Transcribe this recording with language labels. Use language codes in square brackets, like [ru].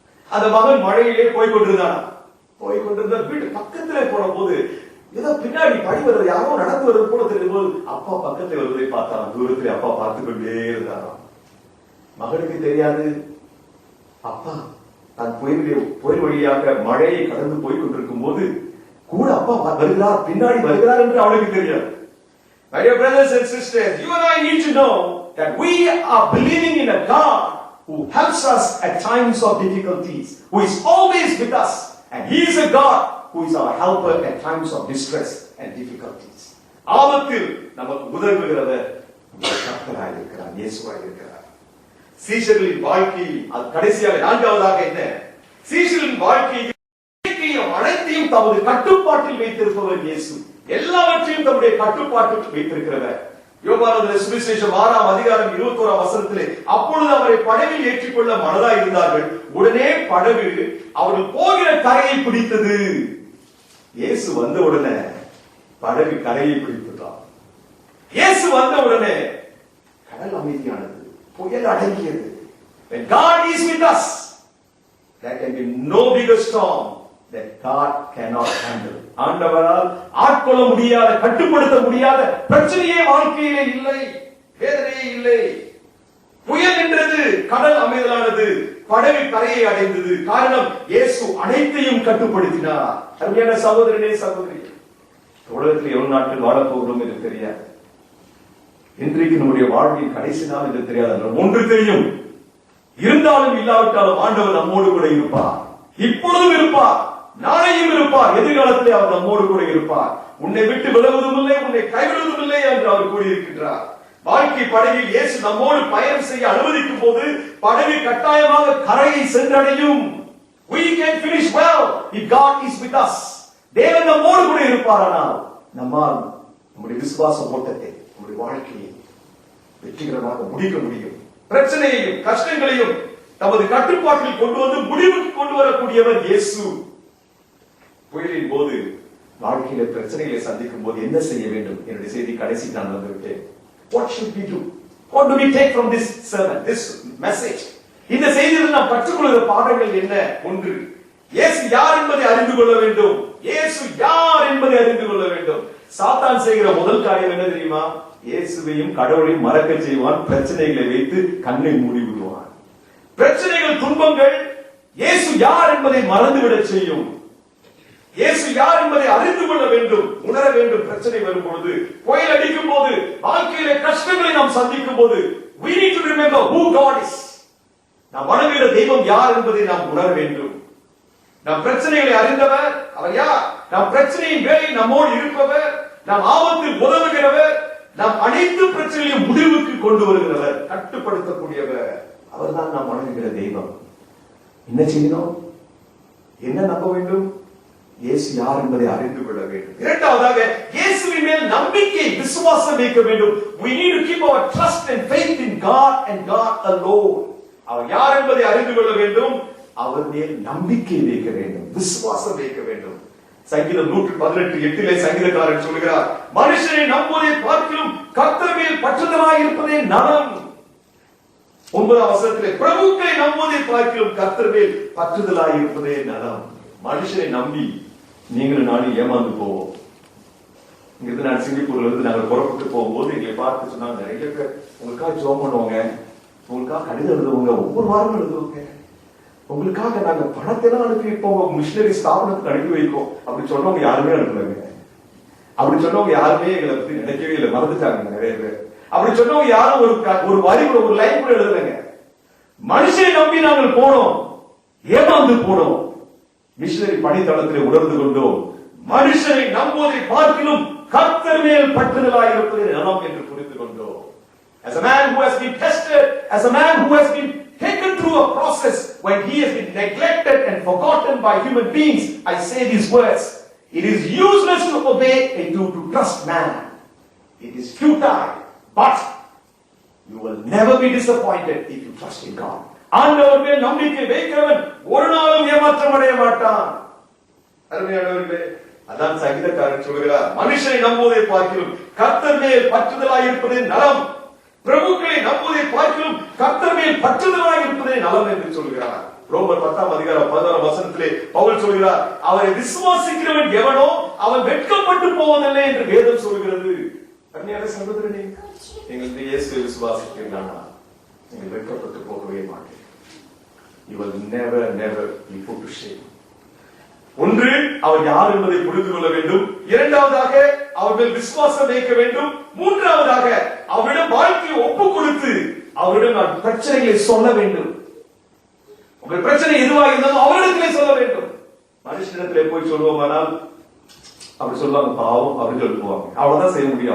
[ta] அந்த மகன் மழையிலே போய்கொண்டிருந்தான். போய்கொண்டிருந்த வீட்டு பக்கத்திலே போன போது ஏதோ பின்னாடி படி வருவது, யாரோ நடந்து வருவது போல தெரியும் போது அப்பா பக்கத்தில் வருவதை பார்த்தாராம். தூரத்தில் அப்பா பார்த்து கொண்டே இருந்தாராம். மகனுக்கு தெரியாது, அப்பா தான் புயல் வழியாக மழையை கடந்து போய் கொண்டிருக்கும் போது கூட அப்பா வருகிறார், பின்னாடி வருகிறார் என்று அவனுக்கு தெரியாது. [en] My dear brothers and sisters, you and I need to know that we are believing in a God who helps us at times of difficulties, who is always with us, and He is a God who is our helper at times of distress and difficulties. [ta] ஆபத்தில் நமக்கு உதவுகிறவர் கர்த்தராய் இருக்கிறார், இயேசுவாய் இருக்கிறார். சீஷர்களின் வாழ்க்கையில் அது கடைசியாக நான்காவதாக என்ன? சீஷர்களின் வாழ்க்கையில் அனைத்தையும் தமது கட்டுப்பாட்டில் வைத்திருப்பவர் இயேசு. எல்லாவற்றையும் தம்முடைய கட்டுப்பாட்டில் வைத்திருக்கிறவர். யோவான் சுவிசேஷம் 6:21 அப்பொழுது அவரை படகில் ஏற்றிக்கொள்ள மனதாய் இருந்தார்கள். உடனே படகு அவர்கள் போகிற கரையை பிடித்தது. இயேசு வந்த உடனே படகு கரையை பிடித்துட்டார். இயேசு வந்த உடனே கடல் அமைதியானது, புயல் அடங்கியது. [en] When God is with us, there can be no bigger storm that God cannot handle. [ta] ஆண்டவரால் ஆட்கொள்ள முடியாத, கட்டுப்படுத்த முடியாத பிரச்சனையே வாழ்க்கையிலே இல்லை, வேதனையே இல்லை. புயல் என்றது, கடல் அமைதலானது, படகு கரையை அடைந்தது. காரணம், இயேசு அனைத்தையும் கட்டுப்படுத்தினார். அருமையான சகோதரனே, சகோதரி, உலகத்தில் எவ்வளவு நாட்கள் வாழப் போகிறோம் என்று தெரியாது. இன்றைக்கு நம்முடைய வாழ்வின் கடைசி நாள் என்று தெரியாது. ஒன்று தெரியும், இருந்தாலும் இல்லாவிட்டாலும் ஆண்டவர் நம்மோடு கூட இருப்பார். இப்பொழுதும் இருப்பார், நாளையும் இருப்பார், எதிர்காலத்திலே அவர் நம்மோடு கூட இருப்பார். உன்னை விட்டு விலகுவதும் இல்லை, உன்னை கைவிடுவதும் இல்லை என்று அவர் கூறியிருக்கின்றார். வாழ்க்கை படகில் இயேசு நம்மோடு பயணம் செய்ய அனுமதிக்கும் போது படகு கட்டாயமாக கரையை சென்றடையும். [en] We can finish well if God is with us. [ta] தேவன் நம்மோடு கூட இருப்பாரானால் நம்மால் நம்முடைய விசுவாச ஓட்டத்தை, நம்முடைய வாழ்க்கையை வெற்றிகரமாக முடிக்க முடியும். பிரச்சனையையும் கஷ்டங்களையும் தமது கட்டுப்பாட்டில் கொண்டு வந்து முடிவுக்கு கொண்டு வரக்கூடியவர் இயேசு. புயலின் போது, வாழ்க்கையில பிரச்சனைகளை சந்திக்கும் போது என்ன செய்ய வேண்டும்? என்னுடைய செய்தி கடைசி நான் வந்துவிட்டேன். [en] What should we do? What do we take from this sermon, this message? [ta] இந்த செய்தியில் நாம் கற்றுக்கொள்கிற பாடங்கள் என்ன? ஒன்று, இயேசு யார் என்பதை அறிந்து கொள்ள வேண்டும். இயேசு யார் என்பதை அறிந்து கொள்ள வேண்டும். சாத்தான் செய்கிற முதல் காரியம் என்ன தெரியுமா? இயேசுவையும் கடவுளையும் மறக்க செய்வான். பிரச்சனைகளை வைத்து கண்ணை மூடி விடுவான். பிரச்சனைகள், துன்பங்கள் இயேசு யார் என்பதை மறந்துவிடச் செய்யும். இயேசு யார் என்பதை அறிந்து கொள்ள வேண்டும், உணர வேண்டும். பிரச்சனை வரும் பொழுது, புயல் அடிக்கும் போது, வாழ்க்கையில கஷ்டங்களை நாம் சந்திக்கும் போது, [en] we need to remember who God is. [ta] நாம் வணங்குகிற தெய்வம் யார் என்பதை நாம் உணர வேண்டும். நாம் பிரச்சனைகளை அறிந்தவர் அவர் யார்? நாம் பிரச்சனையின் வேலை நம்மோடு இருப்பவர், நாம் ஆபத்தில் உதவுகிறவர், நாம் அனைத்து பிரச்சனைகளையும் முடிவுக்கு கொண்டு வருகிறவர், கட்டுப்படுத்தக்கூடியவர். அவர்தான் நாம் வணங்குகிற தெய்வம். என்ன செய்யணும்? என்ன நம்ப வேண்டும்? இயேசு யார் என்பதை அறிந்து கொள்ள வேண்டும். இரண்டாவதாக, இயேசுவின் மேல் நம்பிக்கை, விசுவாசம் வைக்க வேண்டும். [en] We need to keep our trust and faith in God and God alone. [ta] அவர் யார் என்பதை அறிந்து கொள்ள வேண்டும், அவர் மேல் நம்பிக்கை வைக்க வேண்டும், விசுவாசம் வைக்க வேண்டும். சங்கீதம் 118:8 சங்கீதக்காரன் சொல்கிறார், மனுஷனை நம்புவதை பார்க்கிலும் கர்த்தர் மேல் பற்றுதலாய் இருப்பதே நலம். 9ஆம் வசனத்திலே பிரபுக்களை நம்புவதை பார்க்கிறோம் கர்த்தர் மேல் பற்றுதலாய் இருப்பதே நலம். மனுஷனை நம்பி நீங்களும் நானும் ஏமாந்து போவோம். இங்கிருந்து நான் சிங்கப்பூர்ல இருந்து நாங்கள் புறப்பட்டு போகும்போது எங்களை பார்த்து சொன்னாங்க, நிறைய பேர் உங்களுக்காக ஜெபம் பண்ணுவாங்க, உங்களுக்காக கடிதம் எழுதுவாங்க, ஒவ்வொரு வாரமும் எழுதுவாங்க, உங்களுக்காக நாங்க பணத்தை எல்லாம் அனுப்பி வைப்போம், மிஷினரி ஸ்தாபனத்துக்கு அனுப்பி வைப்போம். அப்படி சொன்னவங்க யாருமே அனுப்புறாங்க. அப்படி சொன்னவங்க யாருமே எங்களை பத்தி நினைக்கவே இல்லை, மறந்துட்டாங்க நிறைய பேர். அப்படி சொன்னவங்க யாரும் ஒரு வரி கூட ஒரு லைன் கூட எழுதுலங்க. மனுஷனை நம்பி நாங்கள் போனோம், ஏமாந்து போனோம். மிஷினரி பணித்தளத்திலே உணர்ந்து கொண்டோம், மனுஷனை நம்புவதை பார்க்கிலும் கர்த்தர் மேல் பற்றுதலாய் இருப்பது நலம் என்று புரிந்து கொண்டோம். [en] As a man who has been tested, as a man who has been taken through a process when he has been neglected and forgotten by human beings, I say these words: it is useless to obey and to trust man. It is futile, but you will never be disappointed if you trust in God. [ta] ஆண்டவர் மேல் நம்பிக்கை வைக்கிறவன் ஒரு நாளும் ஏமாற்றம் அடைய மாட்டான். அருமையானவர்களே, அதான் சங்கீதக்காரன் சொல்கிறார், மனுஷனை நம்புவதை பார்க்கிறோம் கர்த்தர் மேல் பற்றுதலாய் இருப்பதே நலம். பிரபுக்களை நம்புவதை பார்க்கிறோம் கர்த்தர் மேல் பற்றுதலாய் இருப்பதே நலம் என்று சொல்கிறார். ரோமர் 10ஆம் அதிகாரம் 16ஆம் வசனத்திலே பவுல் சொல்கிறார், அவரை விசுவாசிக்கிறவன் எவனோ அவன் வெட்கப்பட்டு போவதில்லை என்று வேதம் சொல்கிறது. அருமையான சகோதரனே, நீங்கள் இயேசுவை விசுவாசிக்கிறீர்களா, நீங்கள் வெட்கப்பட்டு போகவே மாட்டீர்கள். [en] You will never be put to shame. [ta] ஒன்று, அவர் யார் என்பதை புரிந்து கொள்ள வேண்டும். இரண்டாவதாக, அவர்கள் விசுவாசம் வைக்க வேண்டும். மூன்றாவதாக, அவரிடம் வாழ்க்கையை ஒப்புக் கொடுத்து அவரிடம் பிரச்சனைகளை சொல்ல வேண்டும். உங்கள் பிரச்சனை எதுவாக இருந்தாலும் அவரிடத்திலே சொல்ல வேண்டும். மனுஷனிடத்திலே போய் சொல்லுவோமானால் அப்படி சொல்லுவாங்க, பாவம் அப்படின்னு சொல்லுவாங்க, அவ்வளவுதான் செய்ய முடியும்.